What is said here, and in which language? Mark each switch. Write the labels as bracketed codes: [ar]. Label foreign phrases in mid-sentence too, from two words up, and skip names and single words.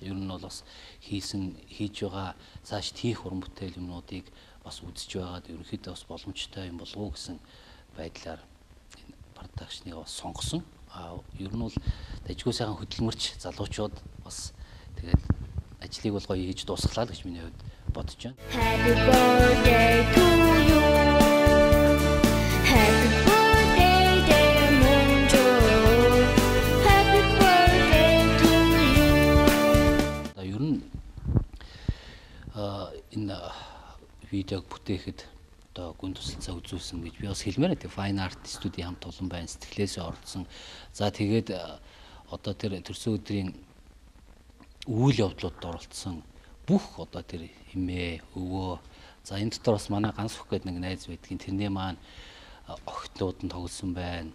[mn] Ер нь бол бас хийж байгаа цааш хийх уран бүтээл юмнуудыг бас үзэж байгаад ерөнхийдөө бас боломжтой юм болов уу гэсэн байдлаар энэ продакшныг бас сонгосон. Ер нь бол дажгүй сайхан хөдөлмөрч залуучууд бас тэгээд ажлыг бол гоё хийж дуусглаа л гэж миний хувьд бодож байна. [en] Happy birthday to you. Happy birthday dear Monjo. Happy birthday to you. [mn] Ер нь энэ видеог бүтээхэд одоо гүн тусалцаа үзүүлсэн гэж би бас хэлмээр тийм Fine Art студийн хамт олон байна сэтгэлээсээ ордсон. За тэгээд одоо тэр төрсөн өдрийн үйл явдлуудад оролцсон бүх одоо тэр эмээ өвөө за энэ дотор бас манай ганц хөх гэдэг нэг найз байдгийн тэрний маань охидлууд нь тоглосон байна.